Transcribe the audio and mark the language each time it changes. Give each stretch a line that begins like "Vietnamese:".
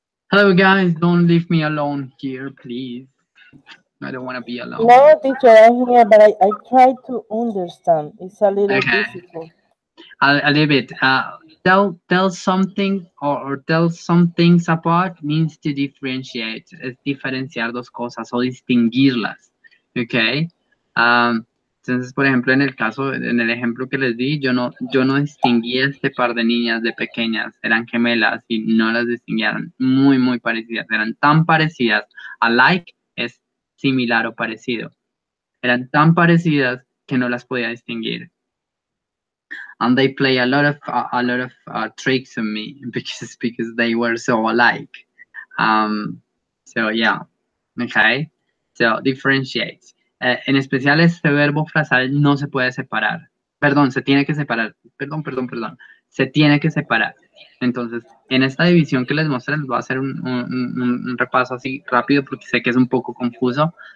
English: Hello guys, don't leave me alone here, please. I don't want to be alone. No, teacher, I'm here, but I try to understand. It's a little Okay. difficult. A little bit. Tell something or tell some things apart means to differentiate.
Spanish: Es diferenciar dos cosas o distinguirlas. Okay. Entonces, por ejemplo, en el ejemplo que les di, yo no distinguía este par de niñas de pequeñas, eran gemelas y no las distinguían, muy, muy parecidas, eran tan parecidas, alike es similar o parecido, eran tan parecidas que no las podía distinguir.
English: And they play a lot of tricks on me because they were so alike. So yeah, okay. So differentiates.
Spanish: En especial este verbo frasal no se puede separar. Perdón, se tiene que separar. Perdón. Se tiene que separar. Entonces, en esta división que les mostré, les voy a hacer un repaso así rápido porque sé que es un poco confuso.